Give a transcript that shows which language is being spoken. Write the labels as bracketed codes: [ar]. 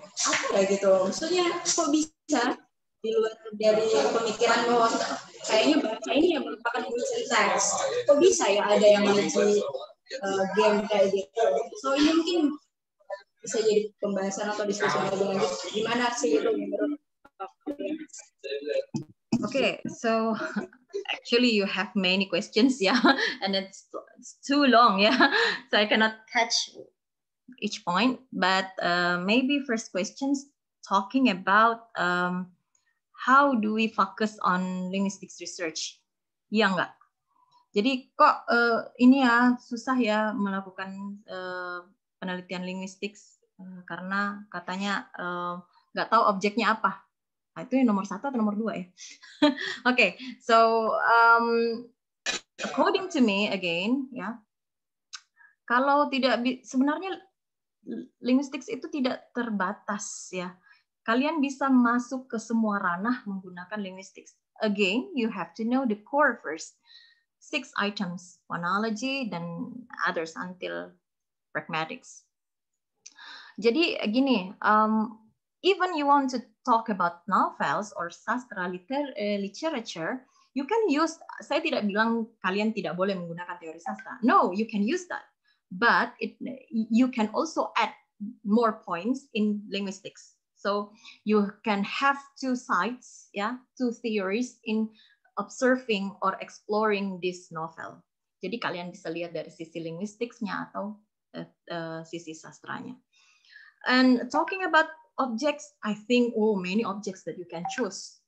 [id] Apa ya gitu, maksudnya kok bisa di luar dari pemikiran bahwa kayaknya bahasa ini yang merupakan unsur teks, kok bisa ya ada yang menguji game kayak gitu. So ini mungkin bisa jadi pembahasan atau diskusi lebih lanjut. Gimana sih itu menurut? [en] Okay, so actually you have many questions, yeah, and it's too long, yeah, so I cannot catch each point, but maybe first questions talking about how do we focus on linguistics research, ya enggak? [id] Jadi kok ini ya susah ya melakukan penelitian linguistik karena katanya nggak tahu objeknya apa. Nah, itu yang nomor 1 atau nomor 2 ya? [en] Okay, so according to me again, [id] ya, kalau tidak sebenarnya linguistik itu tidak terbatas ya. Kalian bisa masuk ke semua ranah menggunakan linguistik. [en] Again, you have to know the core first. 6 items, phonology dan others until pragmatics. [id] Jadi gini, [en] even you want to talk about novels or sastra literature, you can use, [id] saya tidak bilang kalian tidak boleh menggunakan teori sastra. [en] No, you can use that. But you can also add more points in linguistics. So you can have 2 sides, yeah, 2 theories in observing or exploring this novel. [id] Jadi kalian bisa lihat dari sisi linguisticsnya atau sisi sastranya. [en] And talking about objects, I think many objects that you can choose.